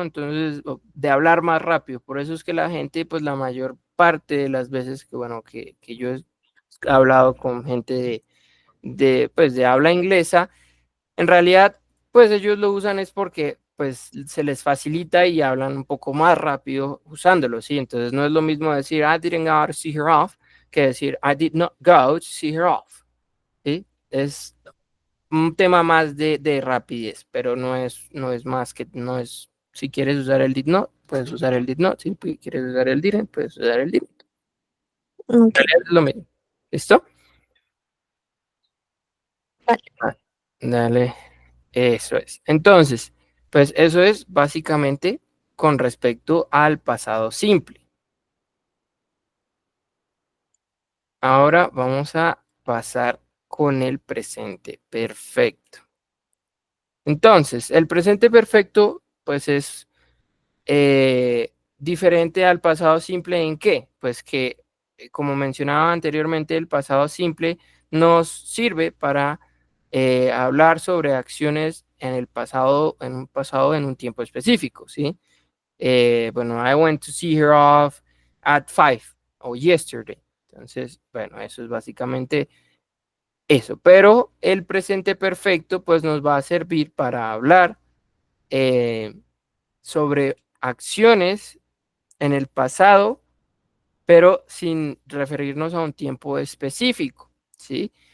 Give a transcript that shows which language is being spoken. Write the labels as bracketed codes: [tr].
[es] Entonces, de hablar más rápido. Por eso es que la gente, pues la mayor parte de las veces que, bueno, que yo he hablado con gente pues, de habla inglesa, en realidad, pues ellos lo usan es porque pues se les facilita y hablan un poco más rápido usándolo, ¿sí? Entonces no es lo mismo decir, [en] I didn't go to see her off, [es] que decir [en] I did not go to see her off. [es] ¿Sí? Es un tema más de rapidez, pero no es más que, no es, si quieres usar el did not, puedes usar el did not, si quieres usar el didn't, puedes usar el didn't. Ok, Es lo mismo. ¿Listo? vale. Dale, eso es. Entonces, pues eso es básicamente con respecto al pasado simple. Ahora vamos a pasar con el presente perfecto. Entonces, el presente perfecto, pues es diferente al pasado simple ¿en qué? Pues que, como mencionaba anteriormente, el pasado simple nos sirve para hablar sobre acciones en el pasado, en un tiempo específico, ¿sí? Bueno, [en] I went to see her off at 5 o yesterday. [es] Entonces, bueno, eso es básicamente eso. Pero el presente perfecto, pues nos va a servir para hablar eh, sobre acciones en el pasado, pero sin referirnos a un tiempo específico, ¿sí?